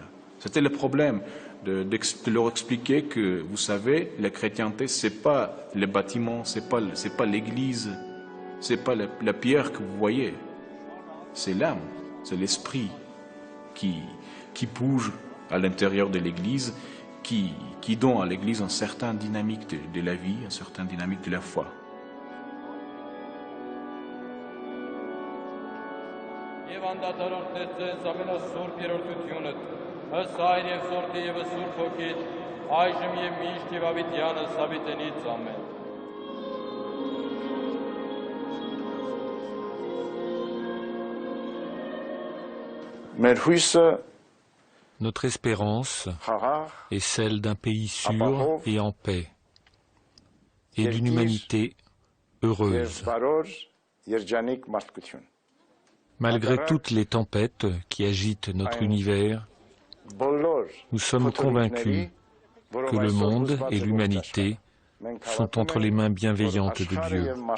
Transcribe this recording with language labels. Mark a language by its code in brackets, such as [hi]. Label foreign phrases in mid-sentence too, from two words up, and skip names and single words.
[fr] C'était le problème de leur expliquer que, vous savez, la chrétienté, c'est pas les bâtiments, c'est pas l'église, c'est pas la pierre que vous voyez. C'est l'âme, c'est l'esprit qui bouge à l'intérieur de l'église, qui donne à l'église une certaine dynamique de la vie, une certaine dynamique de la foi. [hy] Ըստ Հայր եւ Որդի եւ Սուրբ Հոգիդ, այժմ եւ միշտ եւ ավիտյանը սավիտենից ամեն։ Մեր հույսը [fr] Notre espérance est celle d'un pays sûr et en paix, et d'une humanité heureuse. Malgré toutes les tempêtes qui agitent notre univers, nous sommes convaincus que le monde et l'humanité sont entre les mains bienveillantes de Dieu.